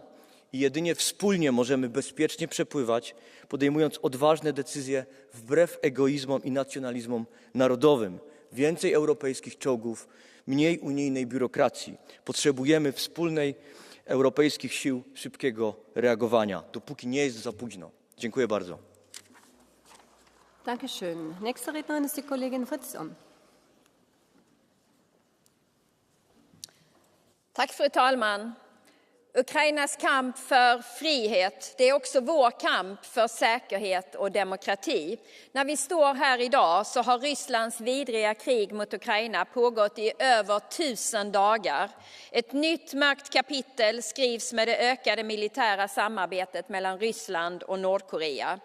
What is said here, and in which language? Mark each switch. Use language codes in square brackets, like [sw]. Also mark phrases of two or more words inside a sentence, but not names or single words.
[pl] I jedynie wspólnie możemy bezpiecznie przepływać, podejmując odważne decyzje wbrew egoizmom i nacjonalizmom narodowym. więcej europejskich czołgów, mniej unijnej biurokracji. Potrzebujemy wspólnej europejskich sił szybkiego reagowania, dopóki nie jest za późno. Dziękuję bardzo. [de] Dankeschön. Nächste Rednerin ist die Kollegin Fritzon. [sv] Tack fru talman. Ukrainas kamp för frihet, det är också vår kamp för säkerhet och demokrati. När vi står här idag så har Rysslands vidriga krig mot Ukraina pågått i över 1000 dagar. Ett nytt mörkt kapitel skrivs med det ökade militära samarbetet mellan Ryssland och Nordkorea.